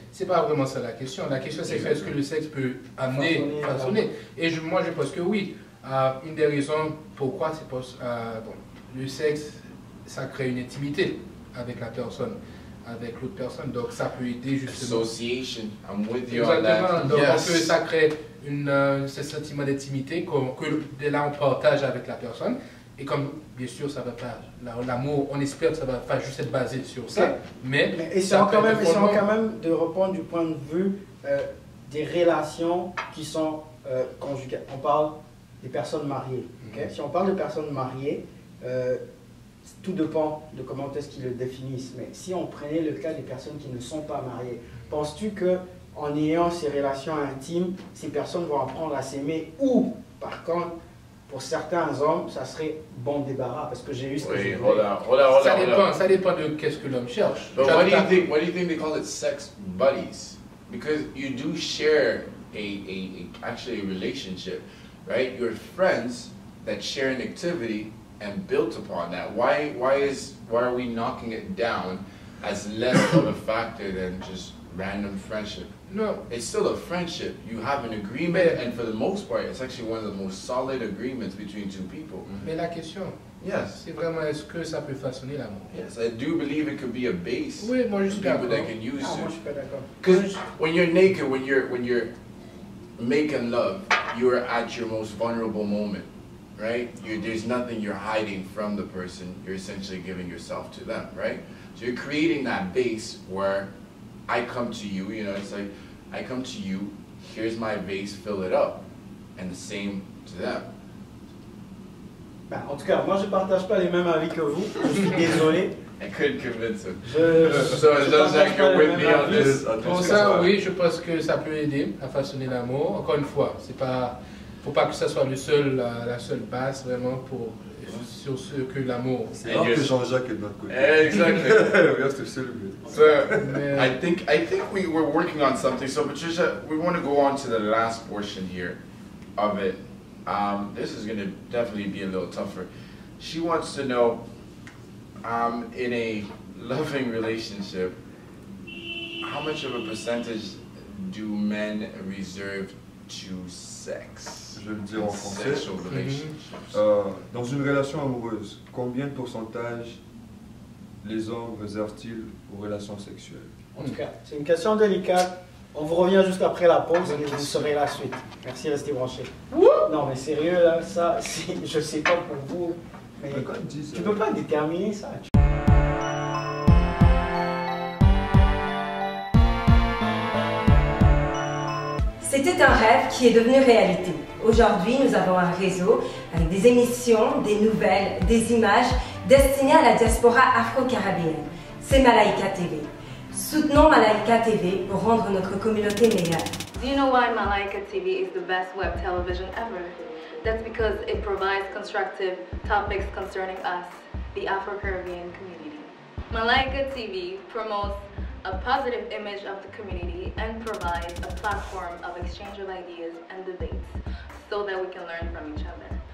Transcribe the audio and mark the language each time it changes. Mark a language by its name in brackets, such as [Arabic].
[French] C'est pas vraiment ça la question. La question c'est est-ce que le sexe peut amener, façonner. Et moi je pense que oui. Une des raisons pourquoi c'est parce le sexe, ça crée une intimité avec la personne, avec l'autre personne. Donc ça peut aider justement. [English] Association, I'm with you on that. [French] Donc ça crée ce sentiment d'intimité que là on partage avec la personne. Et comme bien sûr ça va pas, l'amour, on espère que ça va pas juste être basé sur ça, mais essayons quand même de reprendre du point de vue des relations qui sont conjugales. On parle des personnes mariées. Okay? Si on parle de personnes mariées, tout dépend de comment est-ce qu'ils le définissent. Mais si on prenait le cas des personnes qui ne sont pas mariées, Penses-tu que en ayant ces relations intimes, ces personnes vont apprendre à s'aimer, ou par contre, pour certains hommes, ça serait bon débarras, parce que j'ai eu ce que j'ai [English] hold on. [French] Ça dépend de qu'est-ce que l'homme cherche. [English] But what do you think they call it sex buddies? Because you do share actually a relationship, right? You're friends that share an activity and built upon that. Why are we knocking it down as less of a factor than just random friendship? No. It's still a friendship. You have an agreement, and for the most part, it's actually one of the most solid agreements between two people. [French] Mais la question, c'est vraiment est-ce que ça peut façonner l'amour? [English] Yes, I do believe it could be a base. [French] Oui, moi je suis [English] people [French] d'accord. [English] that can use [French] moi [English] it. [French] je suis pas d'accord. [English] Because when you're naked, when you're making love, you're at your most vulnerable moment, right? There's nothing you're hiding from the person. You're essentially giving yourself to them, right? So you're creating that base where I come to you, you know, it's like, I come to you, here's my vase, fill it up. And the same to them. [French] Ben, en tout cas, moi je ne partage pas les mêmes avis que vous, je suis désolé. [English] I couldn't convince him. So it looks like you're with me on this. [French] Pour ça, oui, je pense que ça peut aider à façonner l'amour. Encore une fois, c'est pas, faut pas que ça soit la seule base vraiment sur ce que l'amour. C'est rare que Jean-Jacques est de notre côté. [English] Exactly. [French] Reste célibataire. [English] So I think we were working on something. So Patricia, we want to go on to the last portion here of it. This is going to definitely be a little tougher. She wants to know, in a loving relationship, how much of a percentage do men reserve to sex? [French] Je vais le dire en français. [English] Sexual relationships. [French] Dans une relation amoureuse, combien de pourcentage les hommes réservent-ils aux relations sexuelles? En tout cas, c'est une question délicate. On vous revient juste après la pause et vous saurez la suite. Merci, restez branchés. Non, mais sérieux, là, ça, je sais pas pour vous, mais tu peux pas déterminer ça. C'était un rêve qui est devenu réalité. Aujourd'hui, nous avons un réseau avec des émissions, des nouvelles, des images destinées à la diaspora afro-caribéenne. C'est Malaika TV. Soutenons Malaika TV pour rendre notre communauté meilleure. [English] Do you know why Malaika TV is the best web television ever? That's because it provides constructive topics concerning us, the Afro-Caribbean community. Malaika TV promotes a positive image of the community and provides a platform of exchange of ideas and debates so that we can learn from each other.